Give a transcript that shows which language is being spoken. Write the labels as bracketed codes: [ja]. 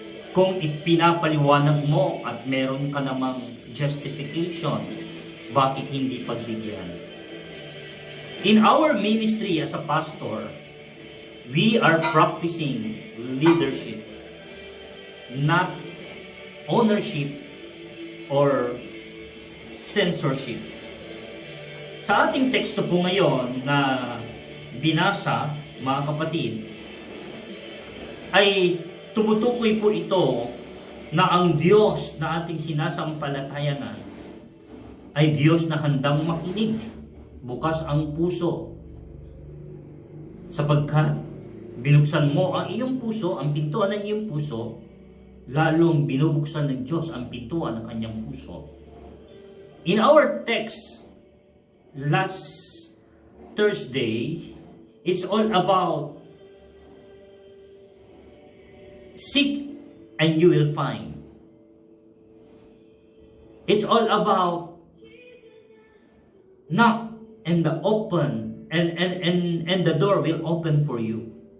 [tl] Kung ipinapaliwanag mo at meron ka namang justification, bakit hindi pagbigyan? [en] In our ministry as a pastor, we are practicing leadership, not ownership or censorship. [tl] Sa ating teksto po ngayon na binasa, mga kapatid, ay tumutukoy po ito na ang Diyos na ating sinasampalatayanan ay Diyos na handang makinig, bukas ang puso, sapagkat binuksan mo ang iyong puso, ang pintuan ng iyong puso, lalong binubuksan ng Diyos ang pintuan ng kanyang puso. [en] In our text, last Thursday, it's all about seek and you will find. It's all about knock and the open and the door will open for you.